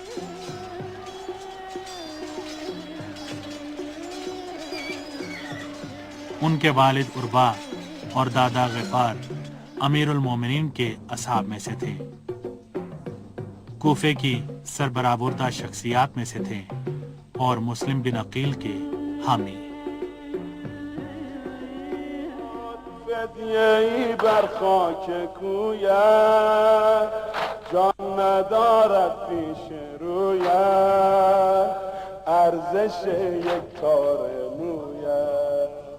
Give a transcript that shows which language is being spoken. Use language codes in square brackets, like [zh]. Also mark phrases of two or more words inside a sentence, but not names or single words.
[ur] ان کے والد عربا اور دادا غفار امیر المومنین کے اصحاب میں سے تھے، کوفے کی سربراہ شخصیات میں سے تھے اور مسلم بن عقیل کے حامی۔ [fa] فدیه‌ای بر خاک کویت جان ندارد پیش رویت ارزش یک تار مویت